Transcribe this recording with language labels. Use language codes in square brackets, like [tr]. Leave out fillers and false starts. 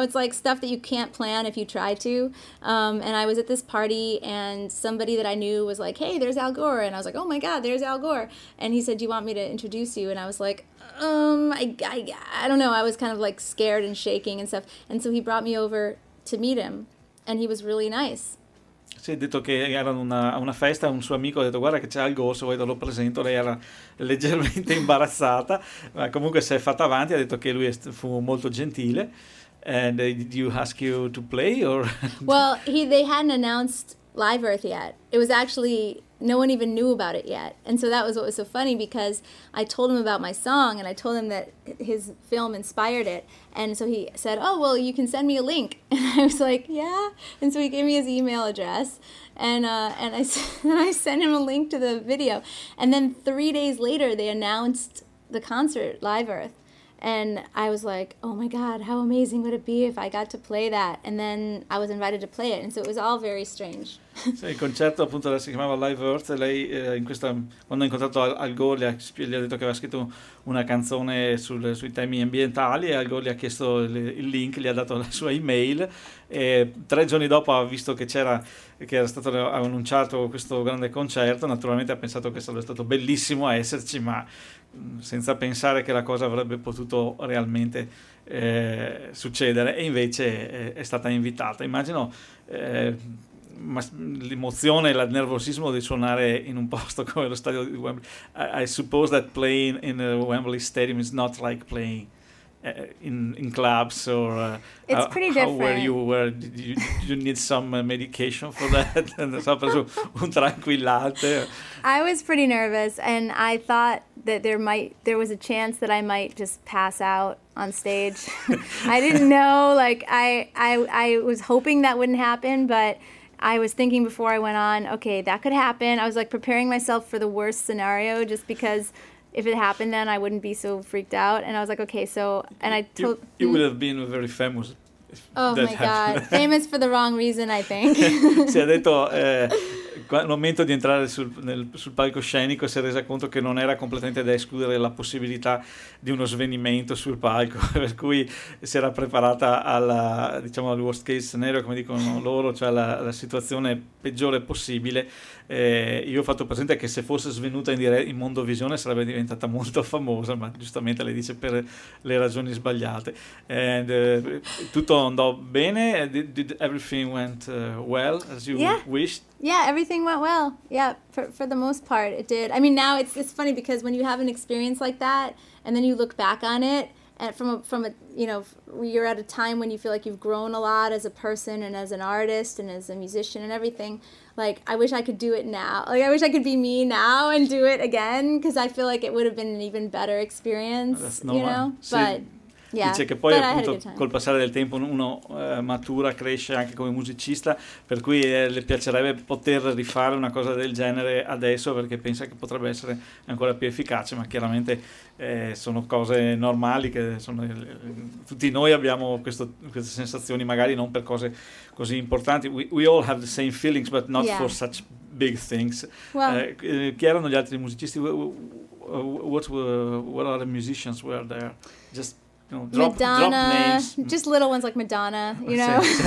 [en] It's like stuff that you can't plan if you try to. And I was at this party and somebody that I knew was like, hey, there's Al Gore, and I was like, oh my god, there's Al Gore. And he said, do you want me to introduce you? And I was like, I don't know, I was kind of like scared and shaking and stuff. And so he brought me over to meet him and he was really nice. [it] Si è detto che era una festa, un suo amico ha detto guarda che c'è Al Gore, se vuoi te lo presento. Lei era leggermente imbarazzata, ma comunque si è fatta avanti, ha detto che lui fu molto gentile. [en] And did you ask you to play or? Well, they hadn't announced Live Earth yet. It was actually, no one even knew about it yet. And so that was what was so funny, because I told him about my song and I told him that his film inspired it. And so he said, oh, well, you can send me a link. And I was like, yeah. And so he gave me his email address. And I sent him a link to the video. And then 3 days later, they announced the concert, Live Earth. And I was like, oh my god, how amazing would it be if I got to play that? And then I was invited to play it, and so it was all very strange. [it] Sì, il concerto appunto si chiamava Live Earth, e lei quando ha incontrato Al Gore gli ha detto che aveva scritto una canzone sui temi ambientali, e Al Gore gli ha chiesto il link, gli ha dato la sua email, e 3 giorni dopo ha visto che era stato annunciato questo grande concerto. Naturalmente ha pensato che sarebbe stato bellissimo esserci, ma senza pensare che la cosa avrebbe potuto realmente succedere, e invece è stata invitata. Immagino l'emozione, il nervosismo di suonare in un posto come lo stadio di Wembley. [en] I suppose that playing in a Wembley Stadium is not like playing in clubs or it's pretty different. Did you need some medication for that? [it] Un tranquillante. [en] I was pretty nervous, and I thought that there was a chance that I might just pass out on stage. I didn't know, like I was hoping that wouldn't happen, but I was thinking before I went on, okay, that could happen. I was like preparing myself for the worst scenario, just because if it happened then I wouldn't be so freaked out. And I was like, okay, so, and I told you, you would have been very famous. Oh my god, famous for the wrong reason, I think. [it] Si è detto al momento di entrare sul palcoscenico si è resa conto che non era completamente da escludere la possibilità di uno svenimento sul palco, per cui si era preparata al [en] worst case scenario, [it] come dicono loro, cioè la situazione peggiore possibile. Io ho fatto presente che se fosse svenuta in mondovisione sarebbe diventata molto famosa, ma giustamente lei dice per le ragioni sbagliate. [en] And, [it] tutto andò bene? [en] Did everything went well as you wished? Yeah, everything went well. Yeah, for the most part it did. I mean, now it's funny because when you have an experience like that and then you look back on it and from a you know, you're at a time when you feel like you've grown a lot as a person and as an artist and as a musician and everything. Like, I wish I could do it now. Like, I wish I could be me now and do it again, because I feel like it would have been an even better experience, you know? [it] Sì. [en] But yeah. [it] Dice che poi but appunto col passare del tempo uno matura, cresce anche come musicista, per cui le piacerebbe poter rifare una cosa del genere adesso, perché pensa che potrebbe essere ancora più efficace, ma chiaramente sono cose normali che sono, tutti noi abbiamo queste sensazioni, magari non per cose così importanti. [en] We all have the same feelings, but not for such big things. Well, [it] chi erano gli altri musicisti? [en] What are the musicians were there? Just Madonna, just little ones like Madonna, you know?